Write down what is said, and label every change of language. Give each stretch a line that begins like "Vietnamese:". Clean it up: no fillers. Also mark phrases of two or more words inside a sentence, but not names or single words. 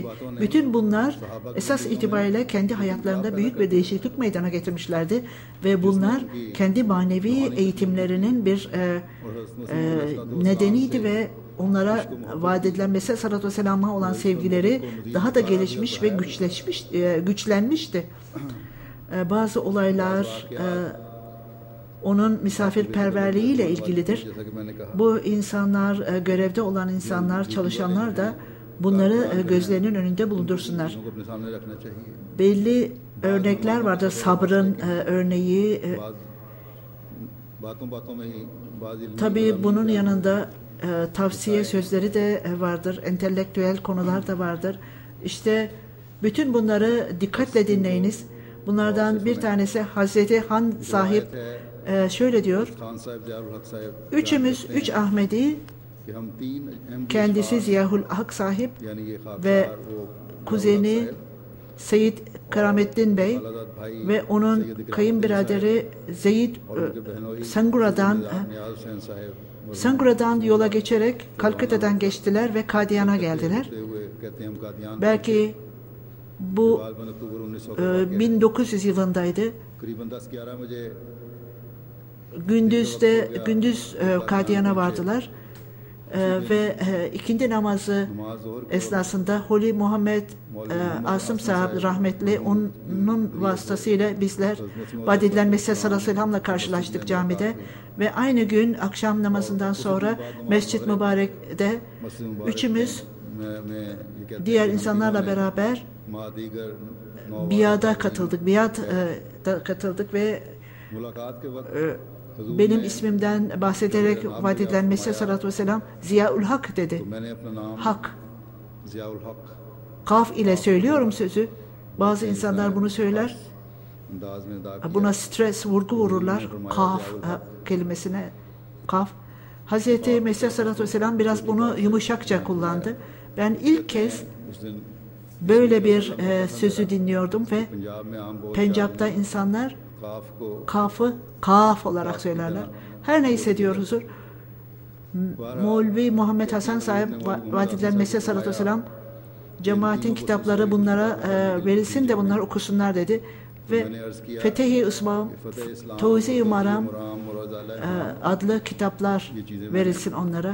Turkish: Bütün bunlar esas itibariyle kendi hayatlarında büyük bir değişiklik meydana getirmişlerdi ve bunlar kendi manevi eğitimlerinin bir nedeniydi ve onlara vaat edilen Mesih
Arabic: عليه الصلاة والسلام
Turkish: olan sevgileri daha da gelişmiş ve güçlenmişti. Bazı olaylar onun misafirperverliğiyle ilgilidir.
Urdu: جیسا کہ میں نے کہا
Turkish: Bu insanlar, görevde olan insanlar, çalışanlar da bunları gözlerinin önünde bulundursunlar.
Urdu: کو اپنے سامنے رکھنا چاہیے.
Turkish: Belli örnekler vardır. Sabrın örneği.
Urdu: باتوں باتوں میں ہی بعض علمی
Turkish: Tabii bunun yanında tavsiye sözleri de vardır. Entelektüel konular da vardır. İşte bütün bunları dikkatle dinleyiniz. Bunlardan bir tanesi Hazreti Han sahip şöyle diyor.
Urdu: खान साहब ज़ियाउल हक साहब
Turkish: Üçümüz, üç Ahmedi,
Urdu: کہ ہم تین احمدی
Turkish: kendisi Ziyahul Hak sahip
Urdu: یعنی یہ خاکسار
Turkish: ve
Urdu: वो
Turkish: kuzeni Seyyid Keramettin Bey
Urdu: अलादत भाई
Turkish: ve onun kayınbiraderi Zeyd
Urdu: ان کے بہنوئی
Turkish: Sangura'dan
Urdu: नियाज हुसैन साहब
Turkish: Sangura'dan yola geçerek Kalküta'dan geçtiler ve Kadiyan'a geldiler.
Urdu: ہوتے ہوئے کہتے ہیں ہم قادیان
Turkish: Belki bu
Urdu: غالباً اکتوبر 1900
Turkish: 1900 yılındaydı.
Urdu: قریباً 10-11 بجے
Turkish: Gündüz Kadiyan'a vardılar. Ve ikindi namazı
Urdu: نماز ظہر
Turkish: esnasında Holi Muhammed Asım sahib rahmetli onun vasıtasıyla bizler vaat edilen Mesih
Arabic: صلى الله عليه وسلم
Turkish: karşılaştık camide ve aynı gün akşam namazından sonra Mescid Mübarek'te üçümüz diğer insanlarla beraber biada katıldık. Biada katıldık ve
Urdu: ملاقات کے وقت
Turkish: benim ismimden bahsederek vaat edilen Mesih
Arabic: صلى الله عليه وسلم
Turkish: Ziyaul Hak dedi.
Urdu: تو میں نے اپنا نام
Turkish: Hak.
Urdu: ज़ियाउल हक
Turkish: Kaf ile söylüyorum sözü. Bazı insanlar bunu söyler.
Urdu: انداز میں ادا کیا.
Turkish: Buna stres, vurgu vururlar. Kaf kelimesine. Kaf. Hazreti Mesih
Arabic: صلى الله عليه وسلم
Turkish: biraz bunu yumuşakça kullandı. Ben ilk kez
Urdu: اس دن
Turkish: böyle bir sözü dinliyordum ve
Urdu: پنجاب میں عام بول
Turkish: Pencap'ta insanlar
Urdu: کاف کو
Turkish: kafı kaf olarak söylerler. Her neyse diyor huzur. Mevlevi Muhammed Hasan sahip vaat edilen Mesih
Arabic: صلى الله عليه وسلم
Turkish: cemaatin kitapları bunlara verilsin de bunlar okusunlar dedi. Ve Fetehi İslam, Tevzi-i Maram adlı kitaplar verilsin onlara.